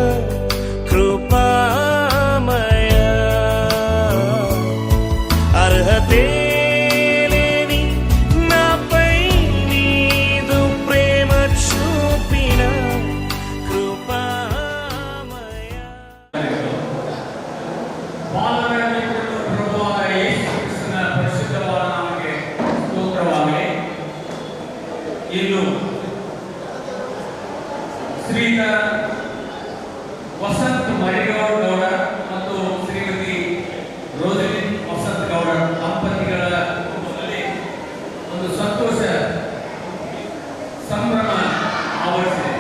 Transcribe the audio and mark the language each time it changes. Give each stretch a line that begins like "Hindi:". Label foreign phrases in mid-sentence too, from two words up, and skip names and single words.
Telugu: కృపామయ, అర్హతే లేని నాపై నీదు ప్రేమ చూపిన కృపామయ.
Kannada: ಇನ್ನು ಶ್ರೀಧರ ವಸಂತ್ ಮರಿಗೌಡ ಗೌಡ ಮತ್ತು ಶ್ರೀಮತಿ ರೋಸಲಿನ್ ವಸಂತ್ ಗೌಡ ದಂಪತಿಗಳ ಕುಟುಂಬದಲ್ಲಿ ಒಂದು ಸಂತೋಷ ಸಂಭ್ರಮ ಆವರಿಸಿದೆ.